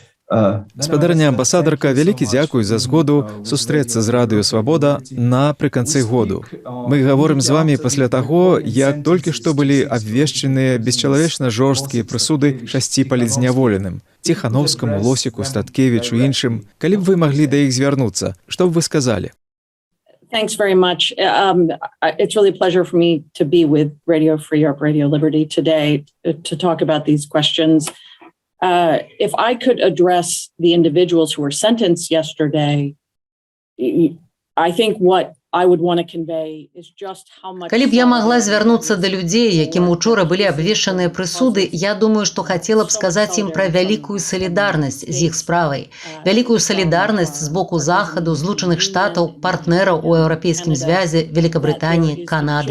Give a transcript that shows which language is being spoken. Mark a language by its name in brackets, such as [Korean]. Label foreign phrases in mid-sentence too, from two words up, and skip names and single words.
[Belarusian] Спадарня амбасадарка, вялікі дзякуй за згоду сустрэцца з радыё Свабода напрыканцы году. Мы гаворым з вамі пасля таго, як толькі што былі абвешчаныя бесчалавечна жорсткія прысуды 6 палітзняволеным: Ціхановскаму, Лосіку, Статкевічу, іншым. Калі б вы маглі да іх звярнуцца, што б вы сказалі? [English] Thanks very much. It's really a pleasure for me to be with Radio Free Europe, Radio Liberty today to talk about these questions. If I could address the individuals who were sentenced yesterday, I think what I would want to convey is just how much... [Belarusian] Калі б я магла звярнуцца да людзей, якім учора былі абвешчаныя прысуды, я думаю, што хацела б сказаць ім пра вялікую салідарнасць з іх справай, вялікую салідарнасць з боку Захаду, Злучаных Штатаў, партнераў у Еўрапейскім звязе, Великабрытаніі, Канады.